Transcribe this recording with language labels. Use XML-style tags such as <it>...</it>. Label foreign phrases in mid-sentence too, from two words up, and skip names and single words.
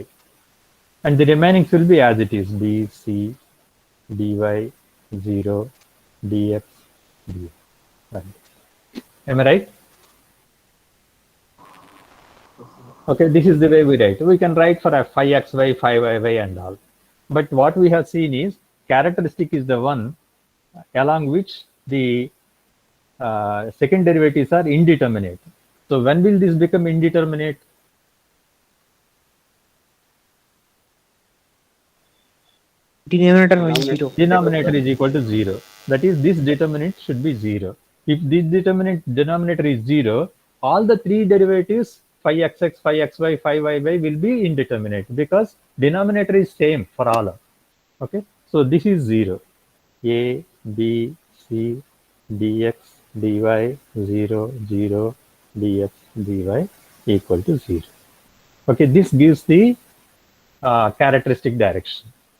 <en>And the remaining will be as it is, d, c, dy, 0, dx, dy. Right. Am I right? Okay, this is the way we write. We can write for a phi xy, phi yy and all. But what we have seen is characteristic is the one along which the second derivatives are indeterminate. So when will this become indeterminate? Denominator is 0. Denominator is equal to 0. That is, this determinant should be 0. If this denominator is 0, all the three derivatives phi xx, phi xy, phi yy will be indeterminate because denominator is same for all. Okay, so this is 0. A, B, C, dx, dy, 0, 0, dx, dy equal to 0. Okay, this gives the characteristic direction.</en>